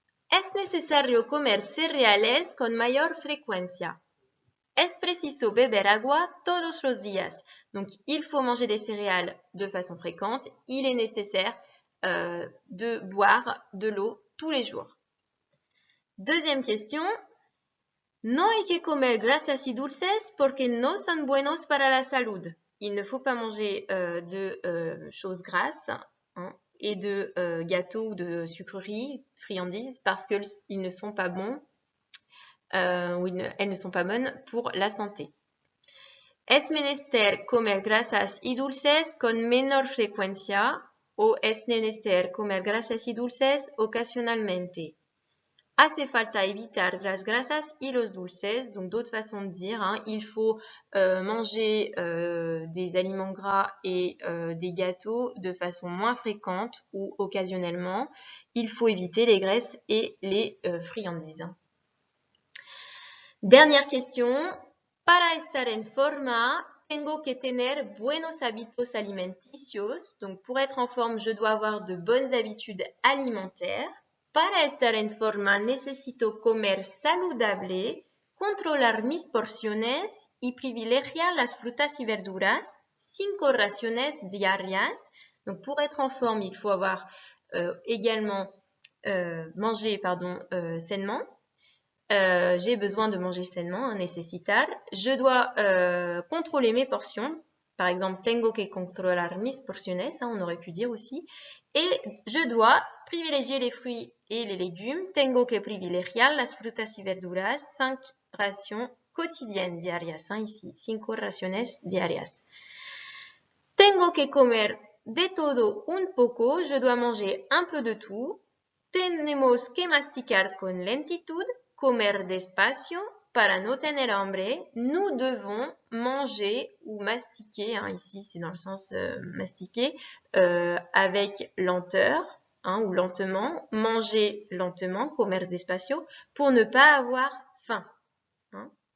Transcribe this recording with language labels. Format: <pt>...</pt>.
<es>¿Es necesario comer cereales con mayor frecuencia? Es preciso beber agua todos los días.</es> <fr>Donc, il faut manger des céréales de façon fréquente. Il est nécessaire de boire de l'eau tous les jours. Deuxième question.</fr> <es>No hay que comer grasas y dulces porque no son buenos para la salud.</es> <fr>Il ne faut pas manger de choses grasses, hein, et de gâteaux ou de sucreries, friandises, parce qu'ils ne sont pas bons, ou elles ne sont pas bonnes pour la santé.</fr> <es>Es menester comer grasas y dulces con menor frecuencia o es menester comer grasas y dulces ocasionalmente. Hace falta evitar las grasas y los dulces.</es> <fr>Donc, d'autres façons de dire, hein, il faut manger des aliments gras et des gâteaux de façon moins fréquente ou occasionnellement. Il faut éviter les graisses et les friandises. Dernière question.</fr> <es>Para estar en forma, tengo que tener buenos hábitos alimenticios.</es> <fr>Donc, pour être en forme, je dois avoir de bonnes habitudes alimentaires.</fr> <es>Para estar en forma necesito comer saludable, controlar mis porciones y privilegiar las frutas y verduras, 5 raciones diarias.</es> <fr>Donc, pour être en forme, il faut avoir également manger sainement. J'ai besoin de manger sainement, necesitar. Je dois contrôler mes portions. Par exemple, tengo que controlar mis porciones, hein, on aurait pu dire aussi. Et je dois privilégier les fruits et les légumes.</fr> <es>Tengo que privilegiar las frutas y verduras. 5</es> <fr>rations quotidiennes</fr> <es>diarias, hein, ici. 5 raciones diarias. Tengo que comer de todo un poco.</es> <fr>Je dois manger un peu de tout.</fr> <es>Tenemos que masticar con lentitud. Comer despacio para no tener hambre.</es> <fr>Nous devons manger ou mastiquer, hein, ici c'est dans le sens mastiquer, avec lenteur, hein, ou lentement. Manger lentement,</fr> <es>comer despacio,</es> <fr>pour ne pas avoir faim. Hein.</fr>